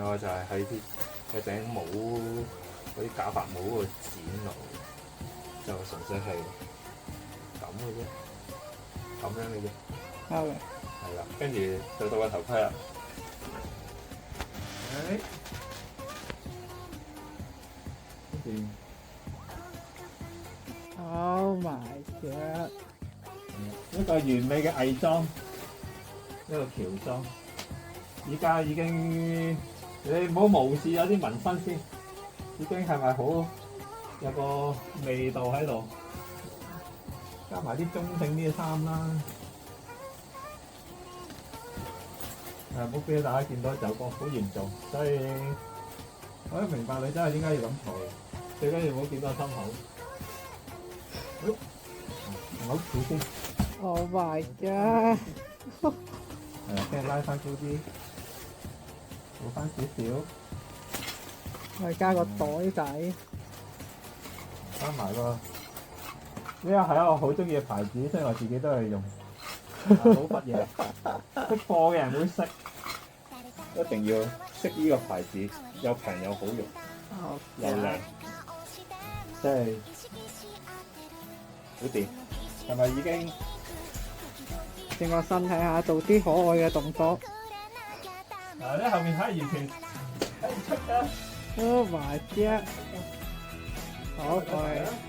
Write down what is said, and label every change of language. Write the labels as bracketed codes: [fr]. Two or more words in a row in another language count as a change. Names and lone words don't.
[yue] 我就係喺啲頂帽嗰啲假髮帽嗰度剪落，就純粹係咁嘅啫，咁樣嘅啫。好嘅。係啦，跟住就到個頭盔啦。跟住 [en] Oh my god！ [yue] 一個完美嘅偽裝，一個喬裝。依家已經你唔好無視有啲紋身先，已經係咪好有個味道喺度？加埋啲中性啲嘅衫啦。唔好俾大家見到走光好嚴重，所以我都明白你真係點解要咁做，最緊要唔好見到心口。唔好笑先。 [en] Oh my god！ [yue] 跟住拉翻高啲，做翻少少，我加個袋仔。加埋個呢個係一個好中意嘅牌子，所以我自己都係用。好乜嘢？識貨嘅人會識，一定要識呢個牌子，又平又好用，又靚，即係好掂。係咪已經轉個身睇下，做啲可愛嘅動作。嗱，呢後面睇完全睇唔出㗎。 [en] Oh my god！ [yue] 好貴。